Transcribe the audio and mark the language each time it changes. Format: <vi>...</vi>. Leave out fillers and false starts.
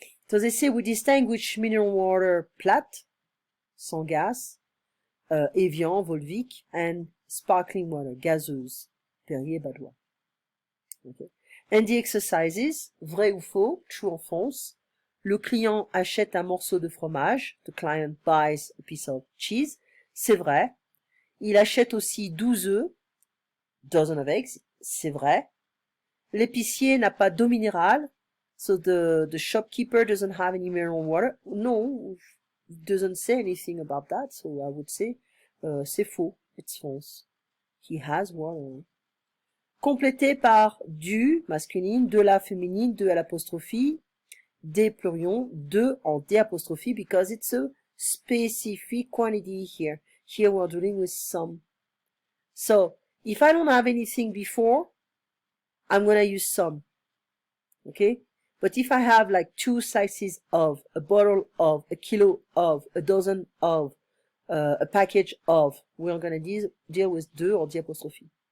<en>So they say we distinguish mineral water plate,</en> <fr>sans gaz,</fr> <en>Evian, Volvic, and sparkling water, gazeuse, Perrier, Badois. Okay. And the exercises,</en> <fr>vrai ou faux,</fr> <en>true or false.</en> <fr>Le client achète un morceau de fromage.</fr> <en>The client buys a piece of cheese.</en> <fr>C'est vrai. Il achète aussi 12 œufs.</fr> <en>Dozen of eggs.</en> <fr>C'est vrai. L'épicier n'a pas d'eau minérale.</fr> <en>So the shopkeeper doesn't have any mineral water. No, it doesn't say anything about that. So I would say,</en> <fr>c'est faux.</fr> <en>It's false. He has water.</en> <fr>Complété par du, masculine, de la féminine, de à l'apostrophe, des plurions, de en des apostrophe,</fr> <en>because it's a specific quantity here. Here we're dealing with some. So, if I don't have anything before, I'm going to use some. Okay? But if I have like 2 slices of, a bottle of, a kilo of, a dozen of, a package of, we're going to deal with de or the apostrophe.</en>